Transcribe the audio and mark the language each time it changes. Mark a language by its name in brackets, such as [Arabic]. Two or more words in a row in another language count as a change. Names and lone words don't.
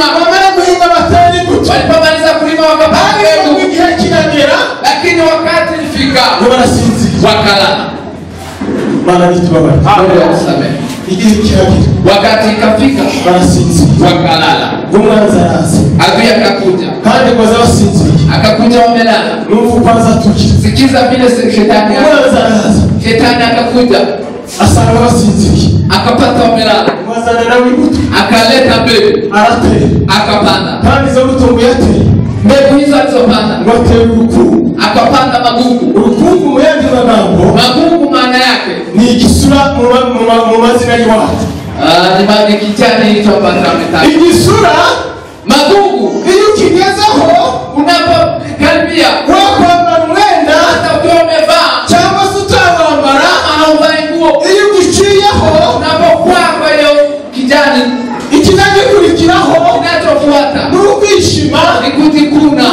[Kinyarwanda] bamara guhinga batera imbuto [Swahili] walipomaliza kulima wakapanda mbegu [Kinyarwanda] igihe kiragera [Swahili] lakini wakati ilifika [Kinyarwanda] ngo barasinzira [Swahili] wakalala [Kinyarwanda] Mana nitubabarire [Swahili] Mungu atusamehe [Kinyarwanda] igihe kiragera [Swahili] wakati ikafika [Kinyarwanda] barasinzira [Swahili] wakalala [Kinyarwanda] umwanzi araza [Swahili] adui akakuja [Kinyarwanda] kandi ngo azabasinziriye [Swahili] akakuja wamelala [Kinyarwanda] n'ubu kwanza tukira [Swahili] sikiza vile shetani [Kinyarwanda] umwanzi araza [Swahili] shetani akakuja [Kinyarwanda] asanga basinziriye [Swahili] akapata wamelala [Kinyarwanda] mwazana nawe imbuto [Swahili] akaleta mbegu [Kinyarwanda] aratera [Swahili] akapanda [Kinyarwanda] kandi izo mbuto ngo yateye [Swahili] mbegu hizo alizopanda [Kinyarwanda] ngo atera urukungu [Swahili] akapanda magugu [Kinyarwanda] urukungu mu yandi magambo [Swahili] magugu maana yake [Kinyarwanda] ni igisura mu mazina y'iwacu [Swahili] ni kijani ilichopata metali [Kinyarwanda] igisura [Swahili] magugu [Kinyarwanda] iyo ukigezeho [Swahili] unapokaribia [Kinyarwanda] wakwambara umwenda [Swahili] hata ukiwa umevaa [Kinyarwanda] cyangwa se utawambara [Swahili] hauvai nguo [Kinyarwanda] iyo ugiciyeho [Swahili] unapokuwa kwa hiyo kijani [Kinyarwanda] ikizagikurikiraho [Swahili] kinachofuata [Kinyarwanda] ni ukwishima [Swahili] ni kujikuza